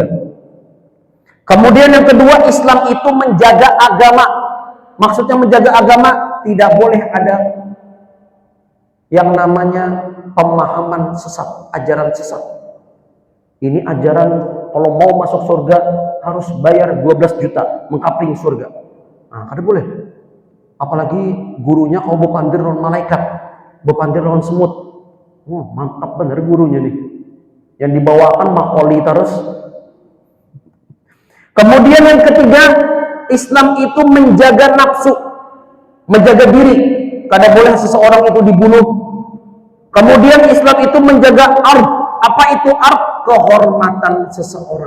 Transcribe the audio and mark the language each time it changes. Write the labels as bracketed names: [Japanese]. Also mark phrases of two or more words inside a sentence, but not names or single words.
[Indonesian] Kemudian yang kedua, Islam itu menjaga agama. Maksudnya menjaga agama, tidak boleh ada yang namanya pemahaman sesat, ajaran sesat. Ini ajaran kalau mau masuk surga harus bayar 12 juta mengkapling surga. [Banjar] Nah, kada boleh. Apalagi gurunya kau bepandir lawan malaikat, bepandir lawan semut. [Indonesian] Oh, mantap bener gurunya nih. Yang dibawakan makoli terus. Kemudian yang ketiga, Islam itu menjaga nafsu, menjaga diri. Kada boleh seseorang itu dibunuh. Kemudian Islam itu menjaga ard. Apa itu ard? Kehormatan seseorang.